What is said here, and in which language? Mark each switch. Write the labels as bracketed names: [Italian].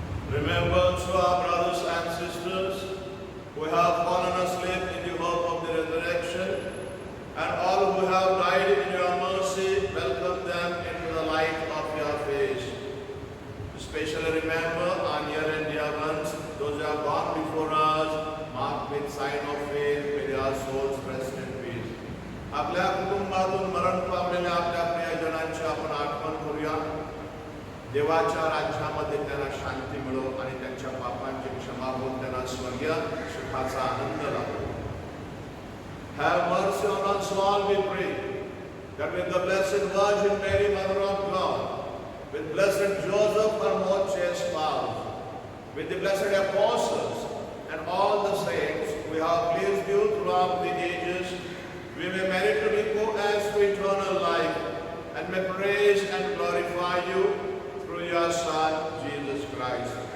[English] Remember also our brothers and sisters who have fallen asleep in the hope of the resurrection, and all who have died in your mercy, welcome them into the light of your face. Especially remember our near and dear ones, those who have gone before us, marked with sign of faith, may their souls rest in peace. [Marathi] आपल्या कुटुंबातून मरण पावलेल्या आपल्या प्रियजनांची आपण आठवण करूया. देवाच्या राज्यामध्ये त्यांना शांती मिळो आणि त्यांच्या पापांची क्षमा होऊन त्यांना स्वर्गीय सुखाचा आनंद लाभो. [English] Have mercy on us all, we pray, that with the Blessed Virgin Mary, Mother of God, with Blessed Joseph, her most chaste spouse, with the blessed apostles and all the saints, we have pleased you throughout the ages, we may merit to be co-heirs to eternal life, and may praise and glorify you through your Son, Jesus Christ.